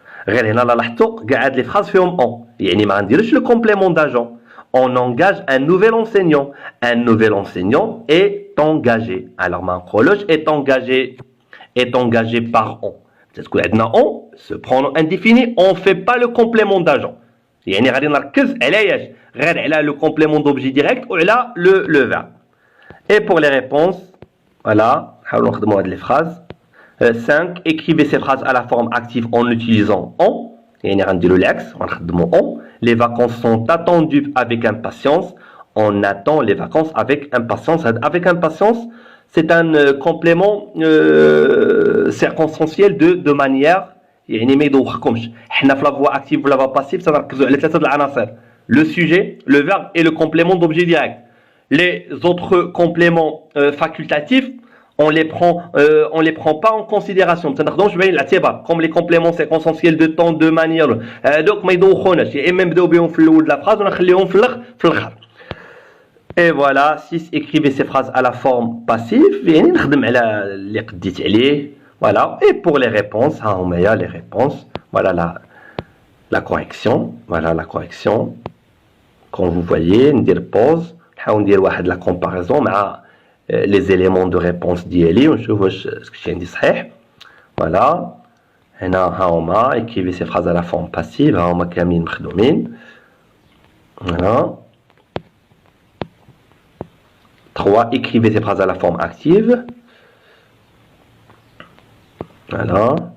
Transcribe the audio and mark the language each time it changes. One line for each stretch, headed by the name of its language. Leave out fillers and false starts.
French: Les phrases
Arabic: فيهم
French: on.
Arabic: يعني ما نديرش
French: le complément d'agent. On engage un nouvel enseignant. Un nouvel enseignant est engagé. Alors, ma horloge est engagé par on. Peut-être que maintenant on, ce pronom indéfini, on ne fait pas le complément d'agent.
Arabic: يعني غادي نركز على ايش؟ غير على
French: le complément d'objet direct ou
Arabic: على
French: le verbe. Et pour les réponses, voilà,
Arabic: نحاولوا نخدموا هذه
French: les phrases. 5. Écrivez ces phrases à la forme active en utilisant on.
Arabic: يعني غنديروا العكس غنخدموا
French: on. Les vacances sont attendues avec impatience. On attend les vacances avec impatience. Avec impatience, c'est un complément circonstanciel de manière
Arabic: يعني ما يدوخكمش. حنا في
French: la voie active ou la voie passive
Arabic: تنركزوا على ثلاثه العناصر.
French: Le sujet, le verbe et le complément d'objet direct. Les autres compléments facultatifs, on les prend pas en considération. Comme les compléments circonstanciels de temps, de manière. Donc
Arabic: ما يدوخوناش.
French: Et même
Arabic: نبداو بهم في الاول
French: de la phrase
Arabic: ونخليهم في الاخر.
French: Et voilà, 6. Écrivez ces phrases à la forme passive.
Arabic: يعني نخدم على اللي قديت عليه.
French: Voilà. Et pour les réponses, les réponses. Voilà la correction. Voilà la correction. Quand vous voyez,
Arabic: ندير
French: pause.
Arabic: نحاول ندير واحد
French: la comparaison
Arabic: مع
French: les éléments de réponse
Arabic: ديالي ونشوف واش اسكو عندي صحيح.
French: Voilà.
Arabic: هنا ها هما
French: écrivez ces phrases à la forme passive.
Arabic: ها هما كاملين مخدومين.
French: Voilà. 3. Écrivez ces phrases à la forme active. Voilà.